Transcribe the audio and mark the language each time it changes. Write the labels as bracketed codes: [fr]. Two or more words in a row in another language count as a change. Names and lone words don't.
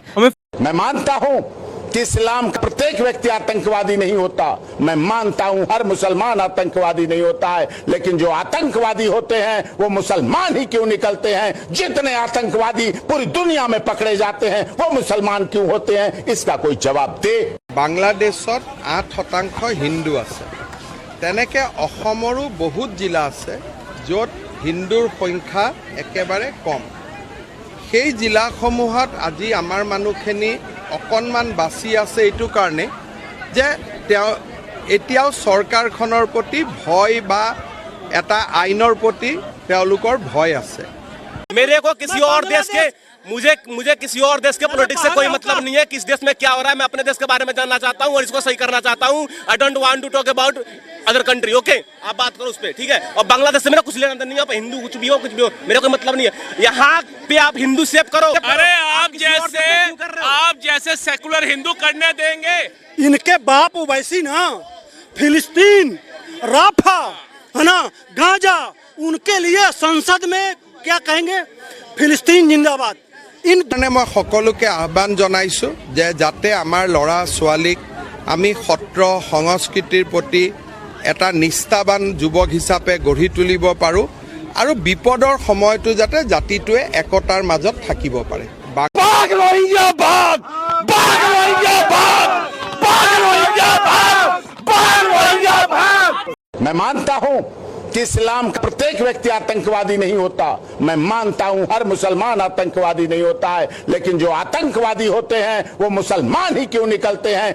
[hi] मैं मानता हूँ कि इस्लाम का प्रत्येक व्यक्ति आतंकवादी नहीं होता, मैं मानता हूँ हर मुसलमान आतंकवादी नहीं होता है, लेकिन जो आतंकवादी होते हैं वो मुसलमान ही क्यों निकलते हैं? जितने आतंकवादी पूरी दुनिया में पकड़े जाते हैं वो मुसलमान क्यों होते हैं? इसका कोई जवाब दे। [as] बांग्लादेशत 8% हिंदू আছে, তেনেকে অসমৰো বহুত জিলা আছে য'ত হিন্দুৰ সংখ্যা একেবাৰে কম। সেই জিলাসমূহত আজি আমাৰ মানুহখিনি অকণমান বাছি আছে এইটো কাৰণে যে এতিয়াও চৰকাৰখনৰ প্ৰতি ভয় বা এটা আইনৰ প্ৰতি তেওঁলোকৰ ভয় আছে। [hi] मेरे को किसी और देश के मुझे किसी और देश के पॉलिटिक्स से कोई मतलब नहीं है। किस देश में क्या हो रहा है मैं अपने देश के बारे में जानना चाहता हूँ और इसको सही करना चाहता हूँ। [en] I don't want to talk about other country. [hi] ओके, आप बात करो उस पर, ठीक है। और बांग्लादेश से मेरा कुछ लेना नहीं है, आप हिंदू कुछ भी हो मेरा कोई मतलब नहीं है। यहाँ पे आप हिंदू सेव करो। अरे आप जैसे सेकुलर हिंदू करने देंगे? इनके बाप वैसी ना, फिलिस्तीन, राफा है ना, गाजा, उनके लिए संसद में क्या कहेंगे, फिलिस्तीन जिंदाबाद। [as] ইন মই সকলোকে আহ্বান जनाइছোঁ যে যাতে আমাৰ ল'ৰা ছোৱালীক আমি সত্ৰ সংস্কৃতিৰ প্ৰতি এটা নিষ্ঠাবান যুৱক হিচাপে গঢ়ি তুলিব পাৰোঁ আৰু বিপদৰ সময়টো যাতে জাতিটোৱে একতাৰ মাজত থাকিব পাৰে। [hi] मैं मानता हूँ कि इस्लाम का प्रत्येक व्यक्ति आतंकवादी नहीं होता, मैं मानता हूँ हर मुसलमान आतंकवादी नहीं होता है, लेकिन जो आतंकवादी होते हैं वो मुसलमान ही क्यों निकलते हैं?